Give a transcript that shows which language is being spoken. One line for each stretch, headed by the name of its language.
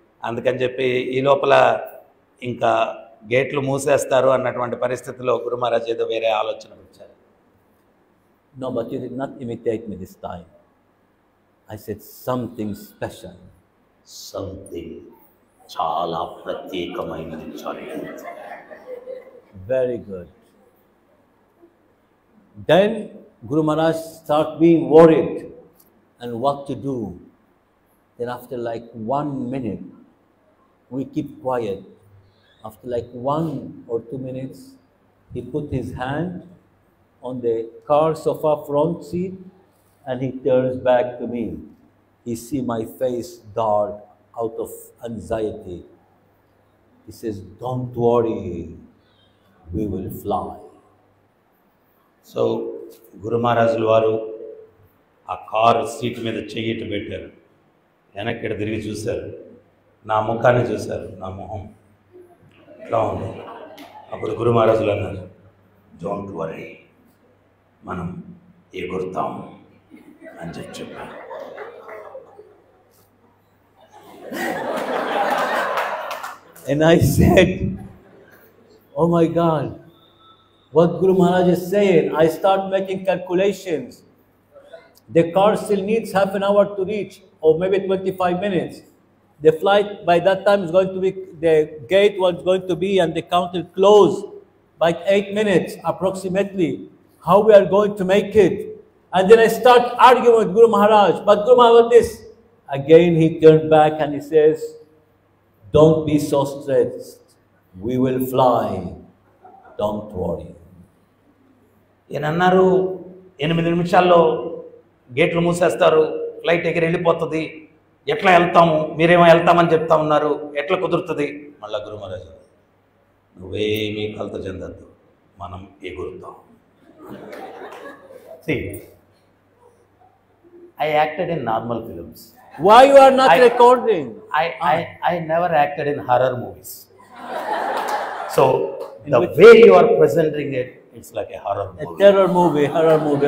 Telugu: అందుకని చెప్పి ఈ లోపల ఇంకా గేట్లు మూసేస్తారు అన్నటువంటి పరిస్థితిలో గురు మహారాజ్ ఏదో వేరే ఆలోచన వచ్చారు.
English: No, but you did not imitate me this time. I said something special.
Telugu: Something చాలా ప్రత్యేకమైనది.
English: Very good. Then Guru Maharaj start being worried and what to do. Then after like 1 minute, we keep quiet. After like 1 or 2 minutes, he put his hand on the car sofa front seat and he turns back to me. He see my face dark out of anxiety. He says, "Don't worry, we will fly."
Telugu: So గురు మహారాజుల వారు ఆ car seat మీద చెయ్యిట్టు పెట్టారు, వెనక్కి తిరిగి చూశారు, నా ముఖాన్ని చూశారు, నా మొహం ఇట్లా ఉంది. అప్పుడు గురు మహారాజులు అన్నారు,
English: don't worry,
Telugu: మనం ఎగురుతాం అని చెప్పారు.
English: And I said, oh my God, what Guru Maharaj is saying. I start making calculations. The car still needs half an hour to reach, or maybe 25 minutes. The flight by that time is going to be, the gate was going to be and the counter closed by 8 minutes approximately. How we are going to make it? And then I start arguing with Guru Maharaj. But Guru Maharaj, this. Again he turned back and he says, don't be so stressed. We will fly. Don't worry.
Telugu: ఈయన అన్నారు, 8 నిమిషాల్లో గేట్లు మూసేస్తారు, flight ఎగిరి వెళ్ళిపోతుంది, ఎట్లా వెళ్తాము, మీరేమో వెళ్తామని చెప్తా ఉన్నారు, ఎట్లా కుదురుతుంది? మళ్ళా గురు మహారాజ్, నువ్వేమీ కలత చెందద్దు, మనం ఎగురుతాం.
English: See, I acted in normal films. Why you are not recording? I never acted in horror movies. So the way you are presenting it, it's like a horror movie. A terror movie, horror movie.